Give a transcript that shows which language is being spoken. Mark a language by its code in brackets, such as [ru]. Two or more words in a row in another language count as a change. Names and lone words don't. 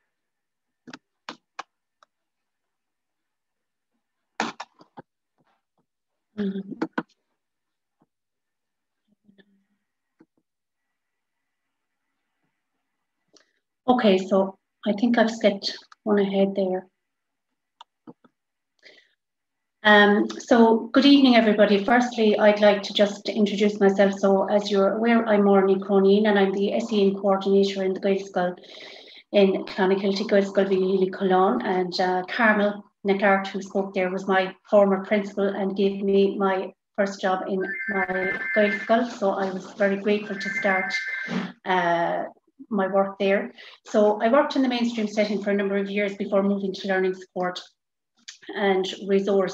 [en] Okay, so I think I've skipped one ahead there. So good evening, everybody. Firstly, I'd like to just introduce myself. So as you're aware, I'm Mhaoilchiaráin Cronin and I'm the SEN coordinator in the Gaelscoil in lán-Ghaeilge, Gaelscoil Mhíchíl, Choláin, and Carmel, Airt, who spoke there, was my former principal and gave me my first job in my Gaelscoil. So I was very grateful to start my work there. So I worked in the mainstream setting for a number of years before moving to learning support and resource.